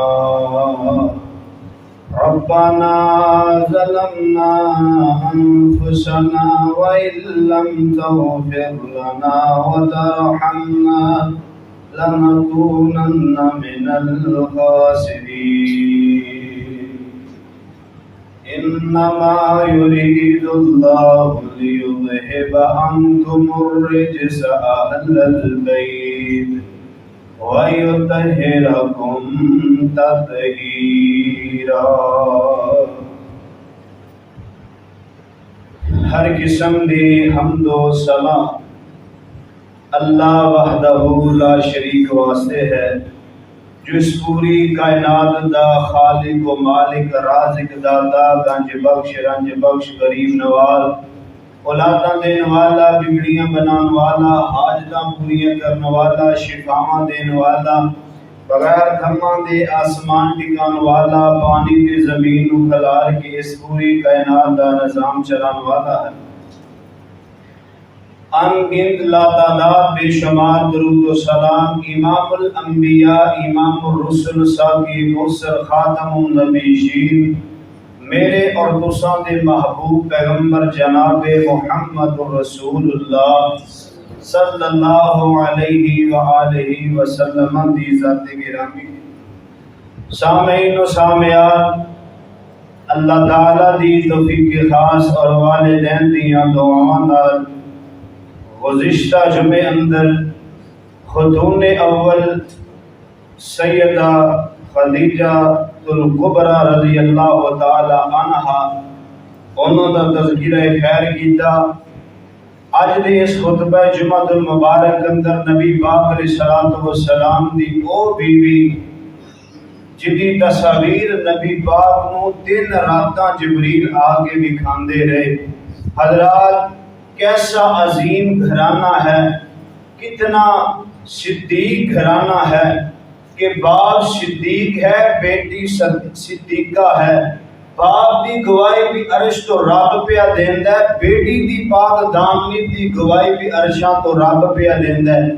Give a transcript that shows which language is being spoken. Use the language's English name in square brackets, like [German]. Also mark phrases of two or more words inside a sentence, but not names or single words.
[Arabic] ربنا ظلمنا أنفسنا وإن لم تغفر لنا وترحمنا لنكونن من الخاسرين. إنما يريد الله ليذهب عنكم الرجس أهل البيت ويطهركم تطهيرا. [Punjabi] ہر قسم دی حمد و ثنا اللہ [Arabic] وحدہ لا شریک [Punjabi] واسطے ہے جو اس پوری کائنات دا خالق و مالک رازق داتا گنج بخش رنج بخش غریب نواز اولاداں دین والا بگڑیاں بنان والا حاجتاں پوریاں کرن والا شفاواں دین والا بغیر تھماں دے آسمان ٹکان والا پانی تے زمین نو کھلار کے اس پوری کائنات دا نظام چلان والا ہے. ان گنت لا تعداد بے شمار درود و سلام امام الانبیاء امام الرسل ساقی موثر خاتم النبیین میرے اور تساں دے محبوب پیغمبر جناب محمد رسول اللہ صلی اللہ علیہ وآلہ وسلم دی ذات گرامی. سامعین و سامعات، اللہ تعالی دی توفیق خاص اور والدین دیاں دعاواں نال گزشتہ جمعے اندر خاتون اول سیدہ خدیجہ الکبریٰ رضی اللہ تعالی عنہا انہوں دا تذکرہ خیر کیتا. اج دے اس خطبہ جمعہ المبارک اندر نبی پاک علیہ الصلوۃ والسلام دی او بیوی جدی تصاویر نبی پاک نو 3 راتاں جبریل آ کے دکھاندے رہے. حضرات کیسا عظیم گھرانہ ہے، کتنا صدیق گھرانہ ہے کہ باپ صدیق ہے، بیٹی صدیقہ ہے. باپ دی گواہی بھی عرش تو رب پیا دیندا ہے، بیٹی دی پاک دامنی دی گواہی بھی عرشاں تو رب پیا دیندا ہے.